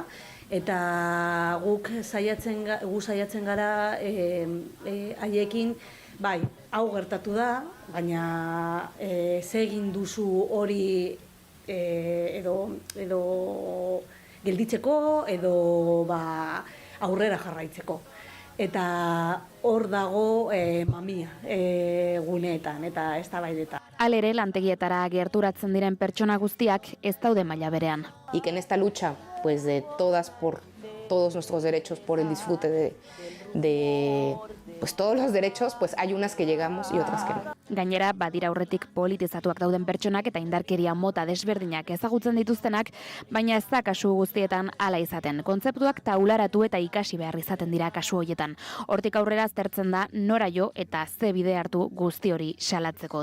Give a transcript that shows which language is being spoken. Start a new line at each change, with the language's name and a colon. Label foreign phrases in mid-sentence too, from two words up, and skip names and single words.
Basque: Eta guk saiatzen gara haiekin, bai, hau gertatu da, baina ze egin duzu hori edo gelditzeko edo aurrera jarraitzeko. Eta hor dago mamia guneetan eta eztabaidetan. Halere lantegietara gerturatzen diren pertsona guztiak ez daude maila berean.
Spanish: Y que en esta lucha pues de todas por todos nuestros derechos, por el disfrute de pues todos los derechos, pues hay unas que llegamos y otras que no.
Basque: Gainera, badira aurretik politizatuak dauden pertsonak eta indarkeria mota desberdinak ezagutzen dituztenak, baina ez da kasu guztietan hala izaten. Kontzeptuak taularatu eta ikasi behar izaten dira kasu horietan. Hortik aurrera aztertzen da nora jo eta ze bide hartu guzti hori salatzeko.